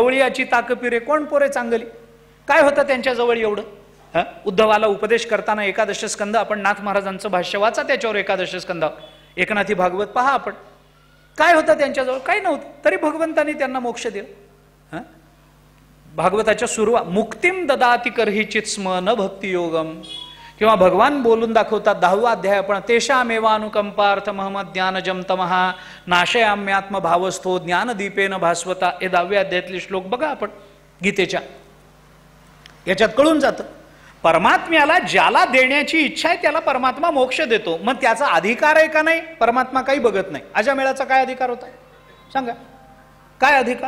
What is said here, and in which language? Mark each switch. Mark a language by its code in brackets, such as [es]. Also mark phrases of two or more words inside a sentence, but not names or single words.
[mr] गवळीयाची ताकपिरे कोण पोरे चांगली. काय होतं त्यांच्याजवळ एवढं? उद्धवाला उपदेश करताना एकादश स्कंद, आपण नाथ महाराजांचं भाष्य वाचा त्याच्यावर, एकादश स्कंद एकनाथी भागवत पहा आपण. काय होतं त्यांच्याजवळ? काही नव्हतं, तरी भगवंतांनी त्यांना मोक्ष दिला. भागवताच्या सुरुवात [sa] मुक्तिम ददाति करहिचित स्म न भक्ती योगम, [mr] किंवा भगवान बोलून दाखवतात 10वा अध्याय आपण, [sa] तेषामेवानुकंपार्थ महमद ज्ञानजम तमहा नाशयाम्यात्म भावस्थो ज्ञानदीपेन भास्वता. [mr] हे 10व्या अध्यायातले श्लोक बघा आपण गीतेच्या. याच्यात कळून जातं परमात्म्याला ज्याला देण्याची इच्छा आहे त्याला परमात्मा मोक्ष देतो. मग त्याचा अधिकार आहे का नाही? परमात्मा काही बघत नाही. अजामेळाचा काय अधिकार होता सांगा? काय अधिकार?